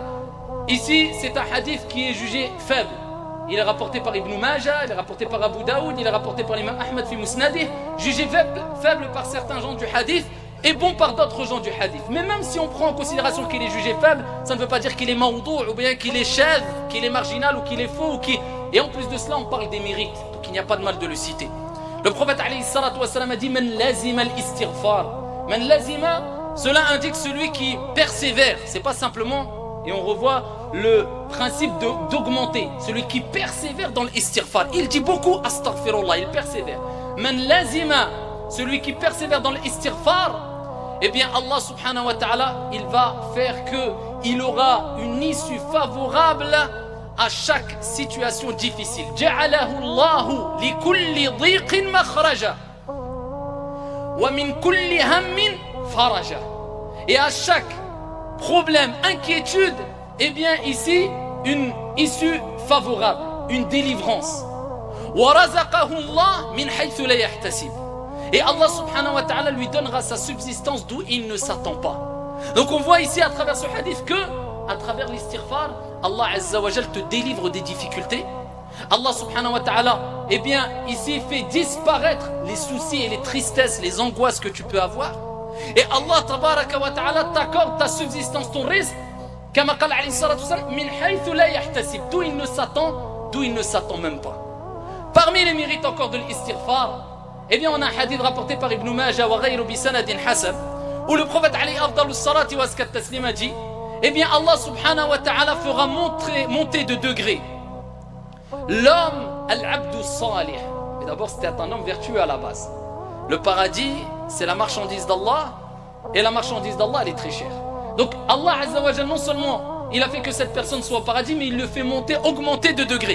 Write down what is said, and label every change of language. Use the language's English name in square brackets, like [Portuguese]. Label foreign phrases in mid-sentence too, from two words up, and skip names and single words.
[French] Ici, c'est un hadith qui est jugé faible. Il est rapporté par Ibn Majah, il est rapporté par Abu Daoud, il est rapporté par l'imam Ahmad [Arabic] في مسنده, [French] jugé faible par certains gens du hadith et bon par d'autres gens du hadith. Mais même si on prend en considération qu'il est jugé faible, ça ne veut pas dire qu'il est maoudou, ou bien qu'il est chèvre, qu'il est marginal, ou qu'il est faux, et en plus de cela, on parle des mérites, donc il n'y a pas de mal de le citer. Le prophète [Arabic] عليه الصلاة والسلام [French] a dit: [Arabic] من لزم الاستغفار. من لزم, [French] cela indique celui qui persévère. C'est pas simplement, et on revoit le principe d'augmenter, celui qui persévère dans l'istighfar. Il dit beaucoup astaghfirullah, il persévère. [Arabic] من لزم, [French] celui qui persévère dans l'istighfar, [Arabic] الله سبحانه وتعالى, [French] il va faire qu'il aura une issue favorable à chaque situation difficile. [Arabic] جعله الله لكل ضيق مخرجا ومن كل هم فرجا. [French] Et à chaque problème, inquiétude, ici, une issue favorable, une délivrance. [Arabic] ورزقه الله من حيث لا يحتسب. [French] Et [Arabic] الله سبحانه وتعالى [French] lui donnera sa subsistance d'où il ne s'attend pas. Donc on voit ici à travers ce hadith que, à travers l'istighfar, [Arabic] الله عز وجل [French] te délivre des difficultés. [Arabic] الله سبحانه وتعالى, [French] ici fait disparaître les soucis et les tristesses, les angoisses que tu peux avoir. Et [Arabic] الله تبارك وتعالى [French] t'accorde ta subsistance, ton rizq, [Arabic] كما قال عليه الصلاة والسلام, من حيث لا يحتسب, [French] d'où il ne s'attend même pas. Parmi les mérites encore de l'istighfar, eh bien on a un hadith rapporté par Ibn Majah [Arabic] وغيره بسند حسن, [French] où le prophète [Arabic] عليه أفضل الصلاة وأزكى التسليم [French] dit, eh bien [Arabic] الله سبحانه وتعالى [French] fera monter de degrés l'homme [Arabic] العبد الصالح. [French] Mais d'abord c'était un homme vertueux à la base. Le paradis c'est la marchandise d'Allah, et la marchandise d'Allah elle est très chère. Donc [Arabic] الله عز وجل, [French] non seulement il a fait que cette personne soit au paradis, mais il le fait augmenter de degrés.